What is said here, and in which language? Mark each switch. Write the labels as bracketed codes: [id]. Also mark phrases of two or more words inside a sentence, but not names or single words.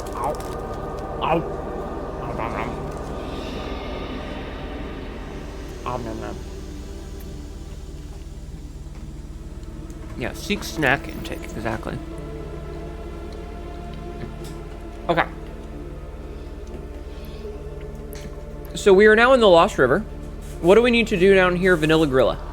[en] Ow. Ow. Ow, nom, nom. Ow, nom, nom. Yeah, seek snack intake, exactly. Okay. So we are now in the Lost River. What do we need to do down here, Vanilla Grilla?